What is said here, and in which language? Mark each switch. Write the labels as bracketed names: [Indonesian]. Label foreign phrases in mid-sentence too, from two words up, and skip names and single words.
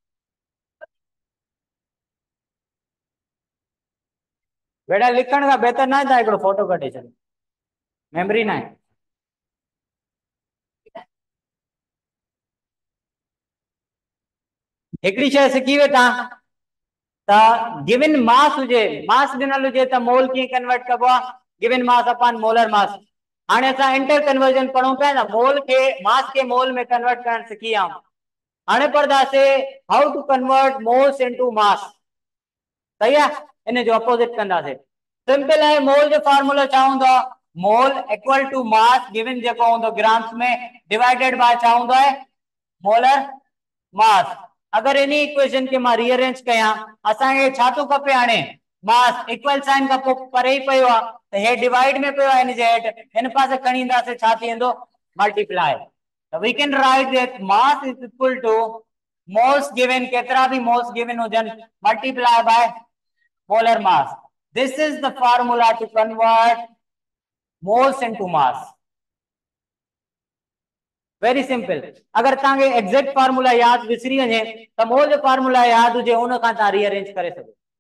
[Sindhi] बेटा लिखण खां बहितर न आहे तव्हां हिकिड़ो फोटो कढी छॾो, मेमोरी न आहे। हिकिड़ी शइ सिखी वेठा त [English] given mass [Sindhi] हुजे, मास ॾिनल हुजे त मोल कीअं कन्वर्ट कबो आहे, [English] given mass upon molar mass. [Sindhi] हाणे असां [English] inter conversion [Sindhi] पढ़ूं पिया न, मोल के मास के मोल में कन्वर्ट करण सिखी विया। हाणे पढ़ंदासीं [English] how to convert moles into mass. [Sindhi] सही आहे। इन जो अपोजिट कंदासीं। सिंपल है, मोल जो फार्मूला छा हूंदो आहे, [English] mole equal to mass given [Sindhi] जेको हूंदो ग्राम्स में [English] divided by [Sindhi] छा हूंदो आहे [English] molar mass. [Sindhi] अगर इन इक्वेशन के मां रीअरेंज कयां, असांखे छा थो खपे हाणे मास [English] equal sign [Sindhi] खां पोइ परे ई पियो आहे त हे डिवाइड में पियो आहे, इन जे हेठि हिन पासे खणी ईंदासीं छा थी वेंदो मल्टीप्लाई। [English] so we can write that mass is equal to moles given, [Sindhi] केतिरा भी [English] moles given हुजन, multiply by molar mass. This is the formula to convert moles into mass. Very simple. [Sindhi] अगर तव्हांखे [English] exact formula [Sindhi] याद विसरी वञे त मोल जो फार्मूला याद हुजे उन खां तव्हां रीअरेंज करे सघो।